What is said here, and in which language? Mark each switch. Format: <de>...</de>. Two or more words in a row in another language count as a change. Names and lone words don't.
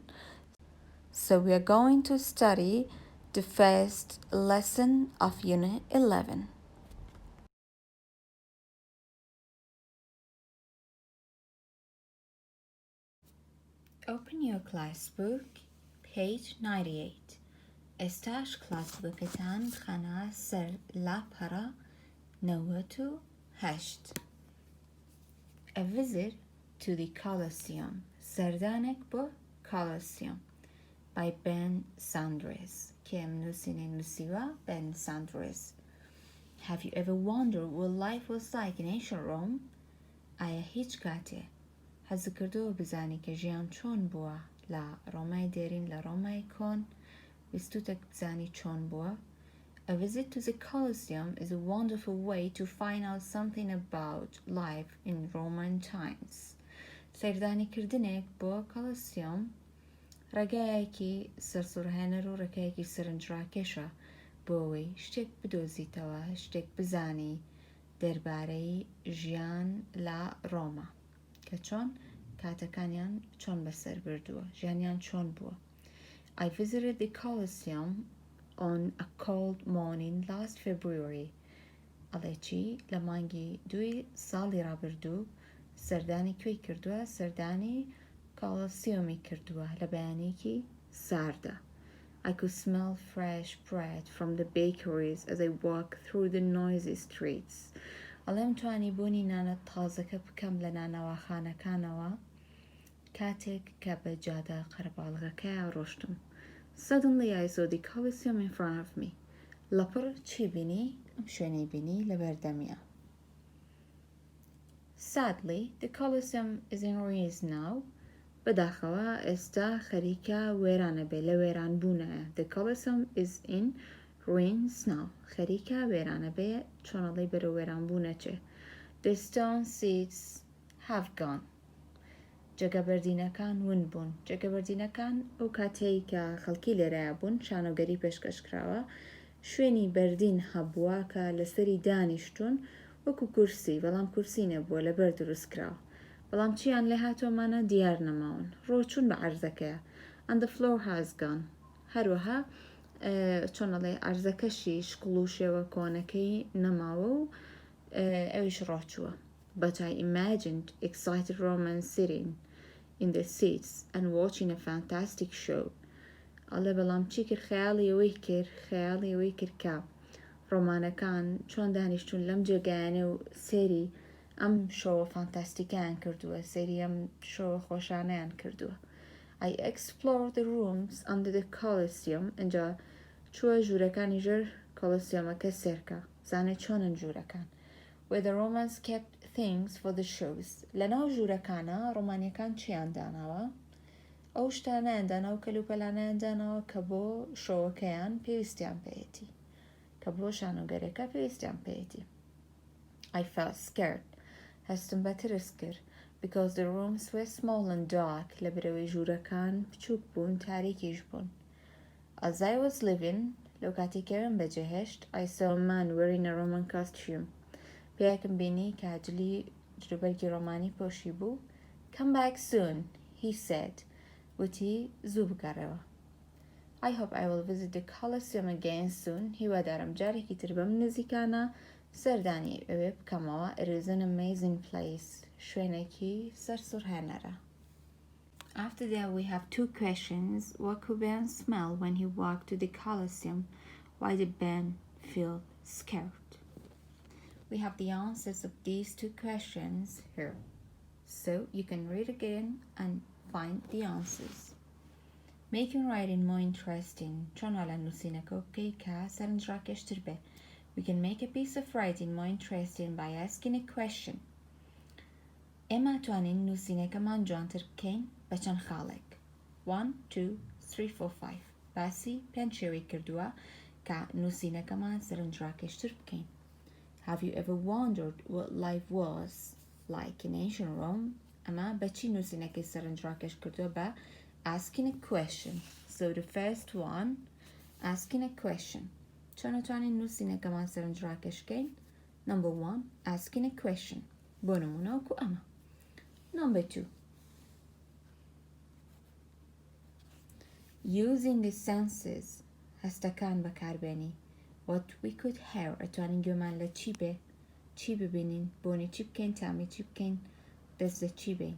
<en>So we are going to study the first lesson of Unit 11. Open your class book, page 98.</en> <ckb>استاش کلاس بکتان خانه سر لاپرا 98.</ckb> <en>A visit to the Colosseum.</en> <ckb>سردانك بو Colosseum by Ben Sandres. كم نسيوا Ben Sandres.</ckb> <en>Have you ever wondered what life was like in ancient Rome?</en> <ckb>آیا هیچ کاته حەز کردو بزانی کە ژیان چۆن بووە لە ڕۆمای دێرین لە ڕۆمای کۆن؟ ویستوتە بزانی چۆن بووە؟</ckb> <en>A visit to the Colosseum is a wonderful way to find out something about life in Roman times.</en> <ckb>سەردانیکردنێک بۆ Colosseum ڕێگایەکی سەرسوڕهێنەر و ڕێگایەکی سەرنجڕاکێشە بۆ ئەوەی شتێک بدۆزیتەوە، شتێک بزانی دەربارەی ژیان لە ڕۆما کە چۆن کاتەکانیان چۆن بەسەر بردووە، ژیانیان چۆن بووە.</ckb> <en>I visited the Colosseum on a cold morning last February.</en> <ckb>ئەڵێ چی لە مانگی 2 ساڵی ڕابردوو سەردانی کوێی کردووە؟ سەردانی کۆلۆسیۆمی کردووە لە بەیانێکی ساردا.</ckb> <en>I could smell fresh bread from the bakeries as I walked through the noisy streets.</en> <ckb>ئەڵێم توانی بوونی نانە تازەکە بکەم لە نانەوەخانەکانەوە کاتێک کە بە جادە قەرەباڵغەکەیە ڕۆشتم.</ckb> <en>Suddenly I saw the Colosseum in front of me.</en> <ckb>لەپڕ چی بینی؟ ئەم شوێنەی بینی لە بەردەمیە.</ckb> <en>Sadly, the Colosseum is in ruins now.</en> <ckb>بەداخەوە ئێستا خەریکە وێرانە بێ لە وێرانبوونەیە.</ckb> <en>The Colosseum is in ruins now.</en> <ckb>خەریکە وێرانە بێ چۆنەڵی بەرە وێرانبوونەچێ.</ckb> <en>The stone seats have gone.</en> <ckb>جێگەبەردینەکان ون بوون. جێگەبەردینەکان ئەو کاتەی کە خەڵکی لێرەیە بوون شانۆگەری پێشکەشکراوە شوێنی بەردین هەبووە کە لەسەری دانیشتون وەکو کورسی، بەڵام کورسی نەبووە لەبەر دروستکراوە. بەڵام چیان لێ هاتۆمانە دیار نەماون. ڕۆچوون بە عەرزەکەیە.</ckb> <en>And the floor has gone.</en> <ckb>هەروەها چۆنەڵێ عەرزەکەشی شکڵ و شێوە کۆنەکەی نەماوە و ئەویش ڕۆچووە.</ckb> <en>But I imagined excited Romans sitting in the seats and watching a fantastic show.</en> <ckb>ئەڵێ بەڵام چی کرد خەیاڵی ئەوەی کرد کە ڕۆمانەکان چۆن دانیشتون لەم جێگایانێ و سێری ئەم شۆوە فانتاستیکیان کردووە، سێری ئەم شۆوە خۆشانەیان کردووە.</ckb> <en>I explored the rooms under the Colosseum.</en> <ckb>اینجا چووە ژوورەکانی ژێر کۆلۆسیۆمەکە سێرکە. زانێ چۆنن ژوورەکان.</ckb> <en>Where the Romans kept things for the shows.</en> <ckb>لەناو ژوورەکانە ڕۆمانیەکان چیان داناوە؟ ئەو شتانەیان داناوە کەلوپەلانەیان داناوە کە بۆ شۆوەکەیان پێویستیان پێیەتی، کە بۆ شانۆگەرەکە پێویستیان پێیەتی.</ckb> <en>I felt scared.</en> <ckb>هەستم بە ترس کرد.</ckb> <en>Because the rooms were small and dark.</en> <ckb>لە برەوەی ژوورەکان بچووک بوون، تاریکیش بوون.</ckb> <en>As I was leaving,</en> <ckb>لەو کاتێکەوەم بەجێهێشت,</ckb> <en>I saw a man wearing a Roman costume.</en> <ckb>پیاکم بینی کە ئاجلی جلوبەرگی ڕۆمانی پۆشی بوو.</ckb> <en>Come back soon, he said.</en> <ckb>وتی زوو بگەڕێەوە.</ckb> <en>I hope I will visit the Colosseum again soon.</en> <ckb>هیوادارم جارێکی تر بەم نزیکانە سەردانی ئەوێ بکەمەوە.</ckb> <en>It is an amazing place.</en> <ckb>شوێنێکی سەرسوڕهێنەرە.</ckb> <en>After that we have two questions. What could Ben smell when he walked to the Colosseum? Why did Ben feel scared? We have the answers of these two questions here. So you can read again and find the answers. Making writing more interesting. We can make a piece of writing more interesting by asking a question.</en> <ckb>ئێمە توانین نووسینەکەمان جوانتر بکەین بە چەند خاڵێک. 1, 2, 3, 4, 5. باسی پێنج شێوەی کردووە کە نووسینەکەمان سەرنجڕاکێشتر بکەین.</ckb> <en>Have you ever wondered what life was like in ancient Rome?</en> <ckb>ئەمە بەچی نووسینەکەی سەرنجڕاکێش کردووە بە</ckb> <en>asking a question. So the first one, asking a question.</en> <ckb>چۆن نتوانین نووسینەکەمان سەرنجڕاکێشکەین؟</ckb> <en>Number 1, asking a question.</en> <ckb>بۆ نمونە وەکو ئەمە.</ckb> <en>Number 2, using the senses.</en> <ckb>هەستەکان بەکاربێنی.</ckb> <en>What we could hear.</en> <ckb>ئەتوانین گوێمان لە چی ببینین، بۆنی چی بکەین، تامی چی بکەین، دەست لە چی بین.</ckb>